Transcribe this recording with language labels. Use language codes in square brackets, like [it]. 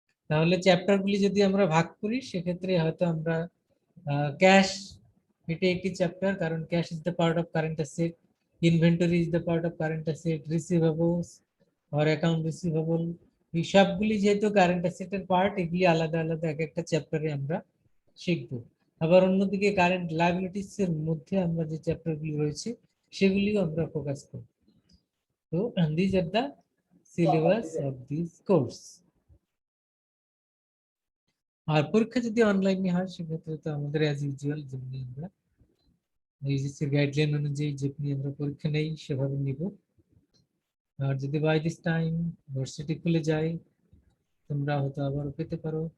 [bn] তাহলে চ্যাপ্টারগুলি যদি আমরা ভাগ করি, সেক্ষেত্রে হয়তো আমরা ক্যাশ, এটা একটি চ্যাপ্টার, কারণ [en] cash is the part of current asset, inventory is the part of current asset, [bn] receivables or account receivable, এই সবগুলি যেহেতু কারেন্ট অ্যাসেটের পার্ট, এগুলি আলাদা আলাদা এক একটা চ্যাপ্টারে আমরা শিখবো। আবার অন্যদিকে কারেন্ট লায়াবিলিটিস এর মধ্যে আমরা যে চ্যাপ্টারগুলি রয়েছে সেগুলিও আমরা ফোকাস করি। [en] তো these are the syllabus of this course. [bn] আর পরীক্ষা যদি অনলাইনে হয় সেক্ষেত্রে তো আমাদের অ্যাজ ইউজুয়াল যেমনি আমরা ইউজিসির গাইডলাইন অনুযায়ী যেমনি আমরা পরীক্ষা নেই সেভাবে নিব। আর যদি বাই দিস টাইম ভার্সিটি খুলে যায় তোমরা হয়তো আবারও পেতে পারো।